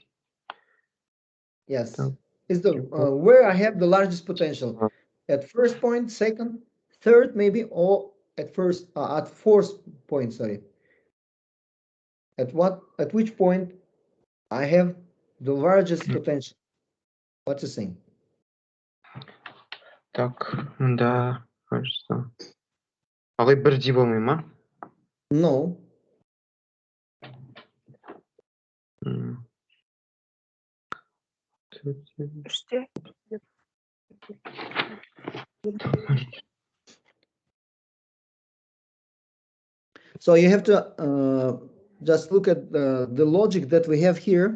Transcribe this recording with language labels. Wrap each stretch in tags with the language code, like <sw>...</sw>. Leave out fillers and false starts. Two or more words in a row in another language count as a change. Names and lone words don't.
<en>Yes, is the where I have the largest potential, at first point, second, third maybe, or at fourth point, sorry. At which point I have the largest potential? What you think?</en> <ru>Так, да, кажется.</ru> <kk>Алай бірдей болмай ма?</kk> <en>No. So you have to just look at the logic that we have here.</en>